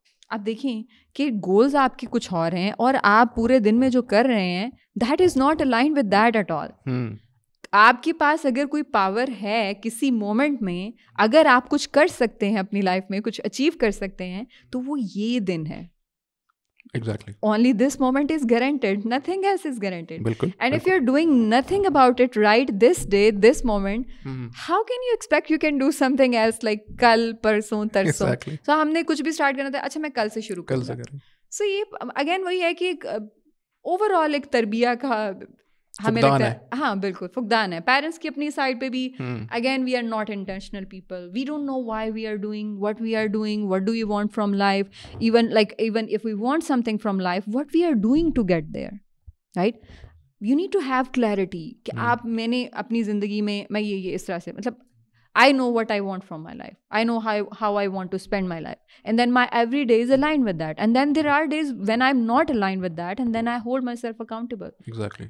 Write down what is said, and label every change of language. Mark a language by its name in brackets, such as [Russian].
[Urdu] آپ دیکھیں کہ گولز آپ کے کچھ اور ہیں اور آپ پورے دن میں جو کر رہے ہیں [English] That is not aligned with that at all. [Urdu] آپ کے پاس اگر کوئی پاور ہے کسی مومنٹ میں, اگر آپ کچھ کر سکتے ہیں اپنی لائف میں, کچھ اچیو کر سکتے ہیں, تو وہ یہ دن ہے. [English] Exactly. Only this moment is guaranteed. Nothing else is guaranteed. [Urdu] بالکل. [English] And if you're doing nothing about it right this day, this moment, how can you expect you can do something else like [Urdu] کل پرسوں ترسوں. So ہم نے کچھ بھی start کرنا تھا, اچھا میں کل سے شروع کروں گا. So یہ اگین وہی ہے کہ اوور آل ایک تربیہ کا ہمیں لگتا ہے, ہاں بالکل فقدان ہے پیرنٹس کی اپنی سائڈ پہ بھی. [English] Again we are not intentional people, we don't know why we are doing what we are doing, what do we want from life, even if we want something from life, what we are doing to get there, right. you need to have clarity [Urdu] کہ آپ میں نے اپنی زندگی میں یہ اس طرح سے مطلب [English] I know what I want from my life. I know how I want to spend my life. And then my every day is aligned with that. And then there are days when I'm not aligned with that, and then I hold myself accountable. Exactly.